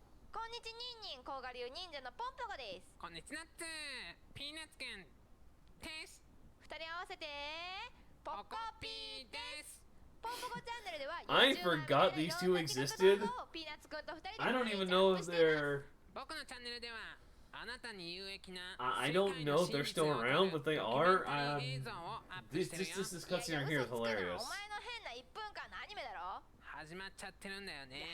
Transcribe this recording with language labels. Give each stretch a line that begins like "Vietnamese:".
Japanese: こんにちニンニン甲賀流忍者のポンポコです。こんにちナッツピーナッツくんです二人合わせてポコピーです。ポンポコチャンネルでは
English: I forgot these two existed. I don't even know if they're...
Japanese: 僕のチャンネルではあなたに有益な
English: I don't know if they're still around, but they are. This cutscene here is hilarious.
Japanese: お前の変な1分間のアニメだろ。始まっちゃってるんだよね。